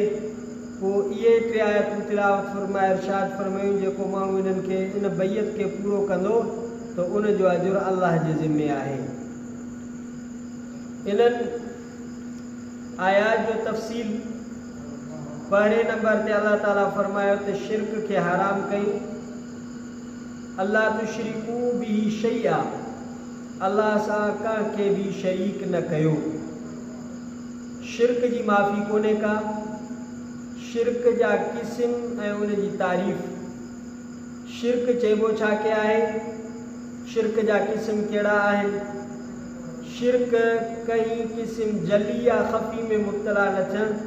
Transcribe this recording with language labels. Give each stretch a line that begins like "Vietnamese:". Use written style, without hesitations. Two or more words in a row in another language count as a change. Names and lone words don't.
Sindhi: पोइ इहे 3 आयतूं तिलावत फरमाए इरशाद फरमायूं जेको माण्हू इन्हनि खे इन बैयत के पूरो कंदो तो उन जो अजुर अल्लाह जे ज़िम्मे आहे। इन्हनि आयात जो तफ़सील पहिरें नंबर ते अल्लाह ताला फरमायो त शिरक के हराम कई।
Arabic: أَلَّا تُشْرِكُوا بِهِ شَيْئًا,
Sindhi: अल्लाह सां कंहिंखे भी शरीक न कयो। शिरक जी माफ़ी कोन्हे का। शिरक जा क़िस्म ऐं उन जी तारीफ़। शिरक चइबो छा के आहे, शिरक जा क़िस्म कहिड़ा आहिनि। शिरक कहीं क़िस्म जली या ख़फ़ी में मुब्तला न थियणु।